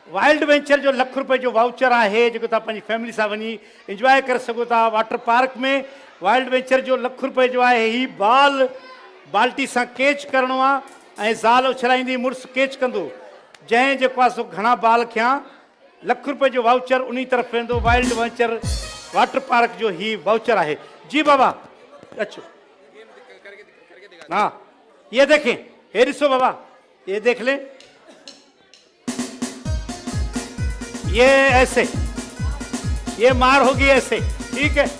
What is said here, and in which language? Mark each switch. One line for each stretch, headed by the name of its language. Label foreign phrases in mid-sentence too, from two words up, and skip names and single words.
Sindhi: वाइल्ड वेंचर जो ₹1,00,000 जो वाउचर है जो तव्हां पंहिंजी फैमिली सां वञी इंजॉय करे सघो था
English: water park
Sindhi: में। वाइल्ड वेंचर जो ₹1,00,000 जो है ही बाल बाल्टी सां कैच करणो आहे ऐं ज़ाल उछलाईंदी मुड़ुसु कैच कंदो। जंहिं जेको आहे सो घणा बाल खयां ₹1,00,000 जो वाउचर उन तरफ़ वेंदो। वाइल्ड वेंचर वाटर पार्क जो ही वाउचर है। जी बाबा अचो।
Urdu: ہاں یہ دیکھیں، یہ
Sindhi: ॾिसो बाबा,
Urdu: یہ دیکھ لیں، یہ ایسے، یہ مار ہوگی ایسے، ٹھیک ہے.